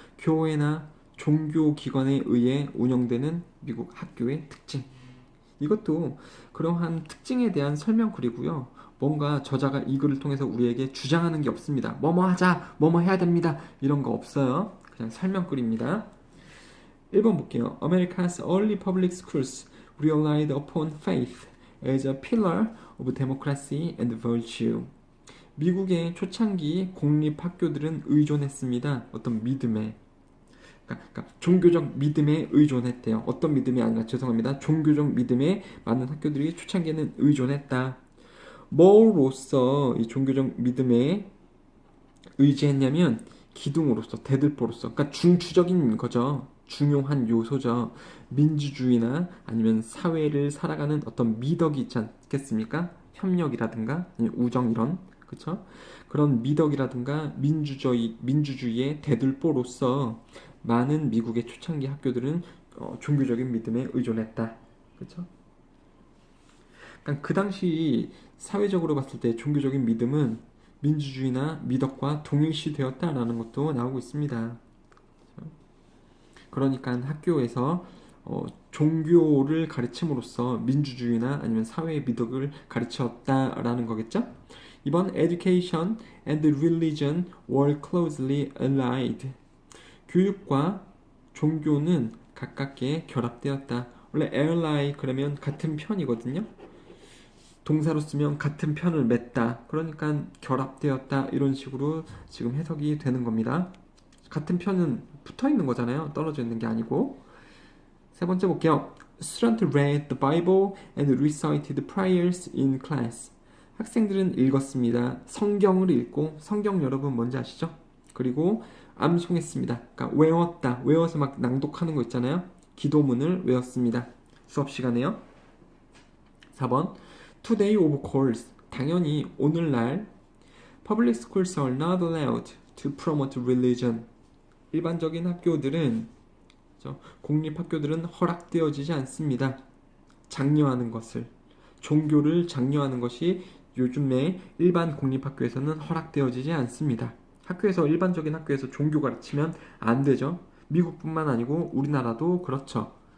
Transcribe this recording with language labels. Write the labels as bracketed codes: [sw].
[ko] 교회나 종교기관에 의해 운영되는 미국 학교의 특징. 이것도 그러한 특징에 대한 설명글이고요. 뭔가 저자가 이 글을 통해서 우리에게 주장하는 게 없습니다. 뭐뭐 하자, 뭐뭐 해야 됩니다. 이런 거 없어요. 그냥 설명글입니다. 1번 볼게요. [en] America's early public schools relied upon faith as a pillar of democracy and virtue. [ko] 미국의 초창기 공립학교들은 의존했습니다. 어떤 믿음에. 그러니까 종교적 믿음에 의존했대요. 어떤 믿음이 아니라 죄송합니다. 종교적 믿음에 많은 학교들이 초창기에는 의존했다. 뭐로서 이 종교적 믿음에 의지했냐면 기둥으로서 대들보로서 그러니까 중추적인 거죠. 중요한 요소죠. 민주주의나 아니면 사회를 살아가는 어떤 미덕이 있지 않겠습니까? 협력이라든가 아니면 우정 이런 그렇죠? 그런 미덕이라든가 민주주의의 대들보로서 많은 미국의 초창기 학교들은 종교적인 믿음에 의존했다. 그렇죠? 그러니까 그 당시 사회적으로 봤을 때 종교적인 믿음은 민주주의나 미덕과 동일시되었다라는 것도 나오고 있습니다. 그러니까 학교에서 종교를 가르침으로써 민주주의나 아니면 사회의 미덕을 가르쳤다라는 거겠죠? 이번 [en] education and religion were closely allied. [ko] 교육과 종교는 가깝게 결합되었다. 원래 ally 그러면 같은 편이거든요. 동사로 쓰면 같은 편을 맺다. 그러니까 결합되었다. 이런 식으로 지금 해석이 되는 겁니다. 같은 편은 붙어 있는 거잖아요. 떨어져 있는 게 아니고. 세 번째 볼게요. [en] Student read the Bible and recited prayers in class. [ko] 학생들은 읽었습니다. 성경을 읽고 성경 여러분 뭔지 아시죠? 그리고 암송했습니다. 그러니까 외웠다. 외워서 막 낭독하는 거 있잖아요. 기도문을 외웠습니다. 수업 시간에요. 4번 [en] Today of course. [ko] 당연히 오늘날 [en] Public schools are not allowed to promote religion. [ko] 일반적인 학교들은 공립학교들은 허락되어지지 않습니다. 장려하는 것을 종교를 장려하는 것이 요즘에 일반 공립학교에서는 허락되어지지 않습니다. 학교에서 일반적인 학교에서 종교 가르치면 안 되죠. 미국뿐만 아니고 우리나라도 그렇죠.